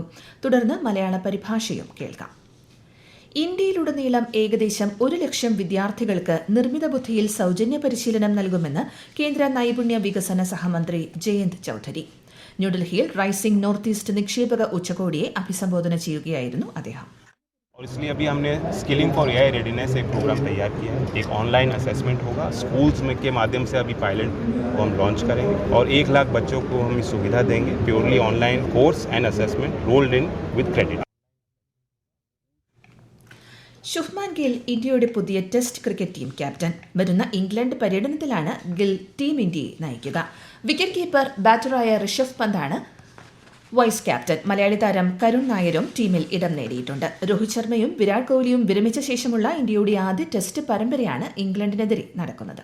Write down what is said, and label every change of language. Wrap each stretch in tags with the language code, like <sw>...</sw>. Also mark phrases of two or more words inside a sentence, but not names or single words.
<ml>തുടർന്ന് മലയാള പരിഭാഷയും കേൾക്കാം. ഇന്ത്യയിലുടനീളം ഏകദേശം 1 ലക്ഷം വിദ്യാർത്ഥികൾക്ക് നിർമ്മിത ബുദ്ധിയിൽ സൌജന്യ പരിശീലനം നൽകുമെന്ന് കേന്ദ്ര നൈപുണ്യ വികസന സഹമന്ത്രി ജയന്ത് ചൌധരി. ന്യൂഡൽഹിയിൽ റൈസിംഗ് നോർത്ത് ഈസ്റ്റ് നിക്ഷേപക ഉച്ചകോടിയെ അഭിസംബോധന ചെയ്യുകയായിരുന്നു അദ്ദേഹം.</ml> <hi>और इसलिए अभी हमने</hi> <en>skilling for AI readiness</en> <hi>एक प्रोग्राम तैयार किया है. एक</hi> <en>online assessment</en> <hi>होगा स्कूल्स में के माध्यम से अभी पायलट को हम लॉन्च करेंगे और 1 लाख बच्चों को हम सुविधा देंगे.</hi> <en>purely online course and assessment rolled in with credit.</en> <ml>ശുഭ്മാൻ ഗിൽ ഇന്ത്യയുടെ പുതിയ</ml> <en>test cricket team captain.</en> <ml>വരുന്ന ഇംഗ്ലണ്ട് പര്യടനത്തിലാണ് ഗിൽ ടീം ഇന്ത്യയെ നയിക്കുക.</ml> <en>wicket keeper</en> <ml>ബാറ്ററായ ഋഷഭ് പന്താണ്</ml> <en>vice captain.</en> <ml>മലയാളി താരം കരുൺ നായരും ടീമിൽ ഇടം നേടിയിട്ടുണ്ട്. രോഹിത് ശർമ്മയും വിരാട് കോഹ്ലിയും വിരമിച്ച ശേഷമുള്ള ഇന്ത്യയുടെ ആദ്യ ടെസ്റ്റ് പരമ്പരയാണ് ഇംഗ്ലണ്ടിനെതിരെ നടക്കുന്നത്.</ml>